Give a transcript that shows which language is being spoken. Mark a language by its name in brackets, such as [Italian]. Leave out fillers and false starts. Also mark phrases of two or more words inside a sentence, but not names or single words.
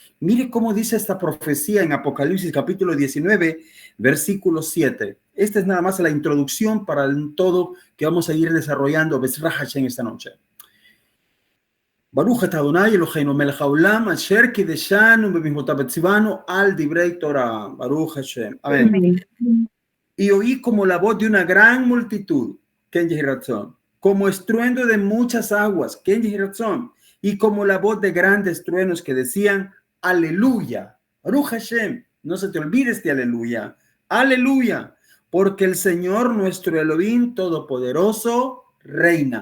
[Spanish] Mire cómo dice esta profecía en Apocalipsis capítulo 19, versículo 7. Esta es nada más la introducción para el todo que vamos a ir desarrollando [Hebrew] בעזרת השם [Spanish] esta noche. [Hebrew] ברוך את אדני אלהינו מלך העולם אשר קדשנו במצותיו וצונו על דברי תורה. ברוך השם. [Spanish] Amén. Y oí como la voz de una gran multitud, [Hebrew] כן יהי רצון, [Spanish] como estruendo de muchas aguas, [Hebrew] כן יהי רצון, [Spanish] y como la voz de grandes truenos que decían, [Hebrew] הללויה, ברוך השם, [Spanish] no se te olvide este aleluya, aleluya, porque el Señor nuestro Elohim Todopoderoso reina.